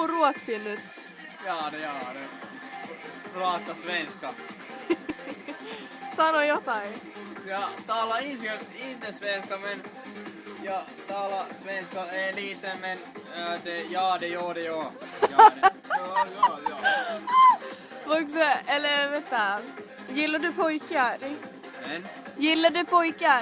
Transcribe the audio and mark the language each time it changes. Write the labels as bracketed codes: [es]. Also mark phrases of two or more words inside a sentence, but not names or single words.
[fi] ruotsin nyt? [sv] Ja det. Prata svenska. [fi] Sano jotain. [sv] Ja tala inte svenska men... Ja tala svenska är lite men... Det ja. Ja. Vuxen, eller vänta. Gillar du pojkar? Men... Gillar du pojkar?